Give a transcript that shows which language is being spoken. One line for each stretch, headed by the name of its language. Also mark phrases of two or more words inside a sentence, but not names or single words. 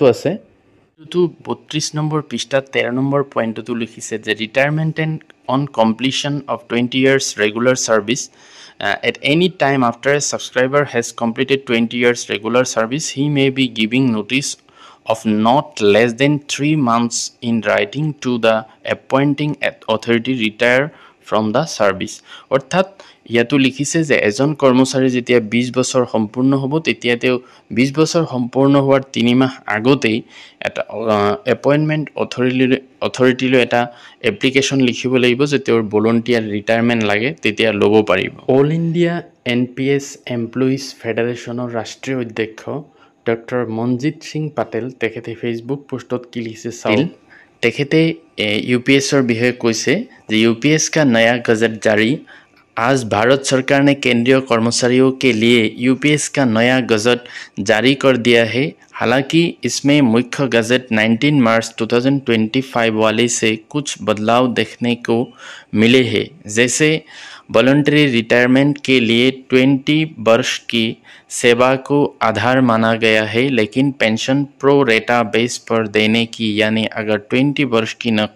Assamese: আছে to 32 নম্বৰ পৃষ্ঠাত 13 নম্বৰ পইণ্টটো লিখিছে যে
English: retirement and on completion of 20 years regular service at any time after a subscriber has completed 20 years regular service he may be giving notice of not less than 3 months in writing to the appointing authority retire from the service
Assamese: অৰ্থাৎ ইয়াতো লিখিছে যে এজন কৰ্মচাৰী যেতিয়া 20 বছৰ সম্পূৰ্ণ হ'ব তেতিয়া তেওঁ 20 বছৰ সম্পূৰ্ণ হোৱাৰ 3 মাহ আগতেই এটা
English: appointment authority
Assamese: এটা এপ্লিকেশন লিখিব লাগিব যে তেওঁৰ ভলান্টিয়াৰ ৰিটায়াৰমেন্ট লাগে তেতিয়া ল'ব পাৰিব অল ইণ্ডিয়া NPS এমপ্লয়িজ ফেডাৰেশনৰ ৰাষ্ট্ৰীয় অধ্যক্ষ ডক্টৰ মনজিত সিং পাটেল তেখেতে ফেসবুক পোষ্টত কি লিখিছে চাওক তেখেতে UPSৰ বিষয়ে কৈছে
Hindi: যে UPS का नया गजट जारी आज भारत सरकार ने केंद्रीय कर्मचारियों के लिए UPS का नया गजट जारी कर दिया है हालांकि इसमें मुख्य गजट 19 मार्च 2025 वाले से कुछ बदलाव देखने को मिले हैं जैसे
English: voluntary retirement
Hindi: के लिए 20 वर्ष की सेवा को आधार माना गया है लेकिन पेंशन
English: pro rata
Hindi: बेस पर देने की यानी अगर 20 वर्ष की